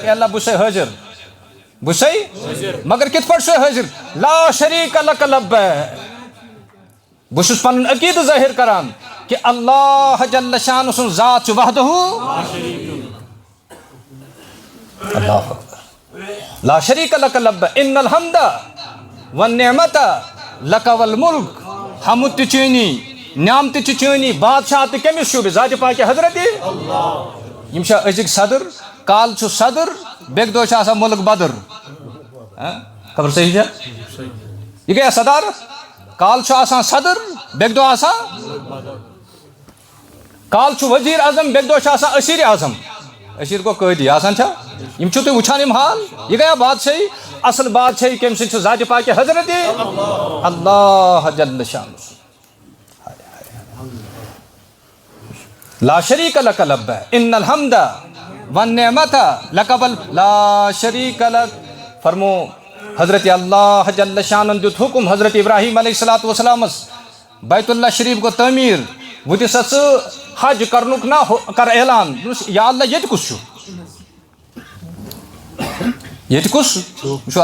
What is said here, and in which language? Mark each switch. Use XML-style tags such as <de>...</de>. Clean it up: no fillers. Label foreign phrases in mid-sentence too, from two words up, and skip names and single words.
<ks>اے اللہ بہٕ چھُسے حٲضِر, بہٕ چھُسے مگر کِتھ پٲٹھۍ چھُسے حٲضِر؟</ks> <ar>لا شریٖک لک لبیک.</ar> <ks>بہٕ چھُس پنُن عقیٖدٕ ظٲہِر کران کہ</ks> <ar>اللہ جل شان</ar> <ks>سُنٛد ذات چھُ</ks> <ar>وحدہوٗ اللہ لا شریٖک لک لبیک. ان الحمد والنعمت لک والملک.</ar> <ks>حمد تہِ چٲنی, نعمتہٕ تہِ چٲنی, بادشاہ تہِ کٔمِس چھُ؟ ذاتِ پاکہِ حضرتِ. یِم چھا أزِکۍ صدر؟ کالہٕ چھُ صدر بیٚکہِ دۄہ چھُ آسان مُلک بدر. خبر صحیح چھا؟ یہِ گٔیا صدارت. کالہٕ چھُ آسان صدر بیٚکہِ دۄہ آسان, کالہٕ چھُ ؤزیٖر اعظم بیٚکہِ دۄہ چھُ آسان أسیٖرِ اعظم. أسیٖر گوٚو قٲدی, آسان چھا؟ یِم چھِو تُہۍ وٕچھان یِم حال. یہِ گٔیا بادشٲہی. اصل بادشٲہی کٔمۍ سٕنٛز چھِ؟ ذاتِ پاکہِ حضرتِ</ks> <ar>اللہ جل شان. لا شریٖک لک لبیک. ان الحمد والنعمت لک لا شریٖک لک.</ar> <ks>فرمو حضرت اللہ جل شانن دیُت حُکم حضرت ابراہیم</ks> <ar>علیہ الصلوۃ والسلامس,</ar> <ks>بیت اللہ شریٖف گوٚو تعمیٖر, وۄنۍ دِ سا ژٕ حج کرنُک نا کر اعلان. یا اللہ ییٚتہِ کُس چھُ؟ ییٚتہِ کُس چھُ؟</ks>